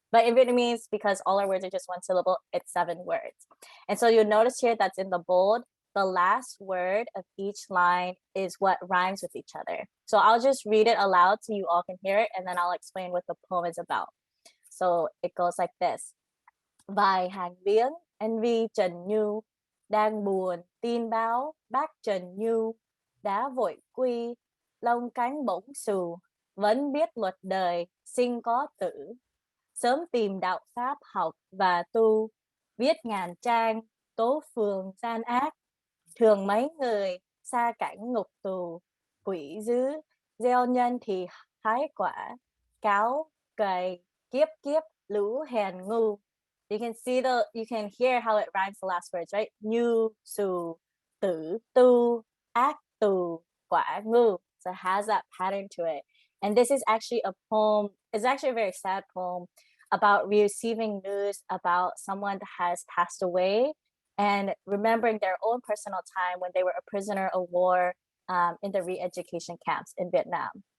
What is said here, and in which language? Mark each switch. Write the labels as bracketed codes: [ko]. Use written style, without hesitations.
[en] But in Vietnamese, because all our words are just 1 syllable, it's 7 words. And so you'll notice here that's in the bold, the last word of each line is what rhymes with each other. So I'll just read it aloud so you all can hear it, and then I'll explain what the poem is about. So it goes like this. [vi] Vài hàng viếng, anh Vi Trần Như, đang buồn tin báo bác Trần Như, đã vội quy, lông cánh bỗng xù, vẫn biết luật đời, sinh có tử. Sớm tìm đạo pháp học và tu, viết ngàn trang, tố phường gian ác. Thường mấy người xa cảnh ngục tù, quỷ dữ, gieo nhân thì hái quả, cáo, cày, kiếp kiếp, lũ hèn ngu. [en] You can hear how it rhymes the last words, right? [vi] Như, xù, tử, tu, ác, tù, quả, ngu. [en] So it has that pattern to it. And this is actually a poem, it's actually a very sad poem about receiving news about someone that has passed away and remembering their own personal time when they were a prisoner of war in the re-education camps in Vietnam.